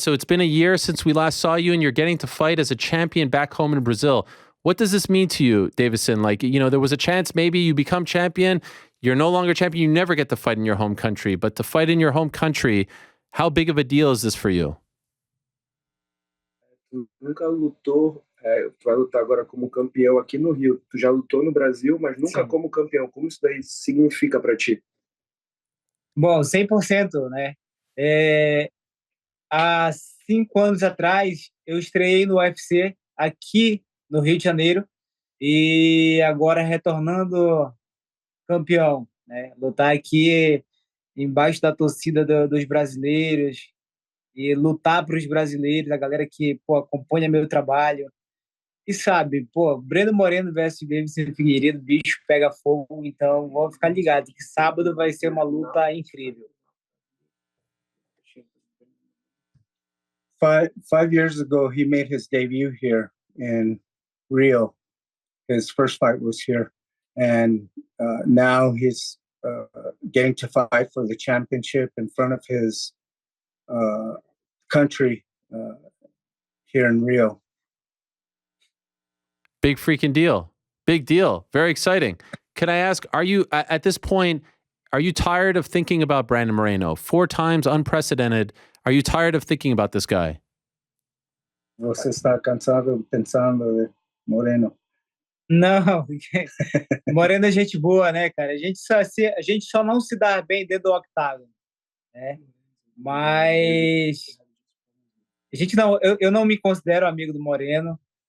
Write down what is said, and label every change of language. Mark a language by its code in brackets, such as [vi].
[en] So it's been a year since we last saw you, and you're getting to fight as a champion back home in Brazil. What does this mean to you, Deiveson? Like, there was a chance maybe you become champion. You're no longer champion. You never get to fight in your home country. But to fight in your home country, how big of a deal is this for you? [pt] Tu nunca lutou, tu vai lutar agora como campeão aqui no Rio. Tu já lutou no Brasil, mas nunca como campeão. Como isso daí significa para ti? Bom, 100%, né? Há 5 anos atrás, eu estreiei no UFC aqui no Rio de Janeiro e agora retornando campeão, né? Lutar aqui embaixo da torcida dos brasileiros e lutar para os brasileiros, a galera que acompanha meu trabalho. E sabe, Brandon Moreno versus Deiveson Figueiredo, bicho pega fogo, então vamos ficar ligados que sábado vai ser uma luta incrível. [en] 5 years ago, he made his debut here in Rio. His first fight was here. And now he's getting to fight for the championship in front of his country here in Rio. Big freaking deal. Big deal. Very exciting. Can I ask, are you, at this point, are you tired of thinking about Brandon Moreno? 4 times unprecedented. Are you tired of thinking about this guy? [pt] Você está cansado pensando de Moreno? Não, Moreno é gente boa, né, cara? A gente só não se dá bem dentro do octágono, né? Mas eu não me considero amigo do Moreno.